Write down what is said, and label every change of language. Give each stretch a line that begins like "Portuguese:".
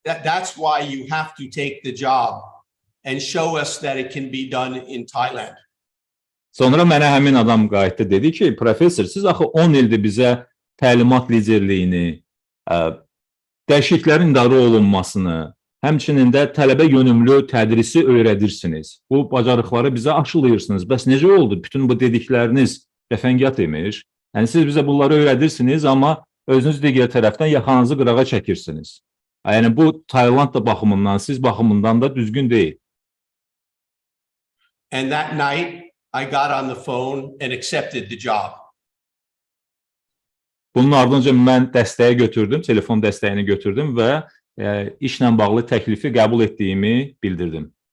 English: That's why you have to take the job and show us that it can be done in Thailand.
Azerbaijani: Sonra mənə həmin adam qayıtdı, dedi ki, professor, siz axı 10 ildir bizə təlimat liderliyini, dəyişikliklərin idarə olunmasını, həmçinin də tələbə yönümlü tədrisi öyrədirsiniz. Bu bacarıqları bizə aşılayırsınız. Bəs necə oldu? Bütün bu dedikləriniz cəfəngiyat imiş. Yəni siz bizə bunları öyrədirsiniz, amma özünüz digər tərəfdən yaxanızı qırağa çəkirsiniz. Yəni bu Tayland da baxımından, siz baxımından da düzgün deyil.
English: And that night I got on the phone and accepted the job.
Azerbaijani: Bunun ardınca mən dəstəyi götürdüm, telefon dəstəyini götürdüm və işlə bağlı təklifi qəbul etdiyimi bildirdim.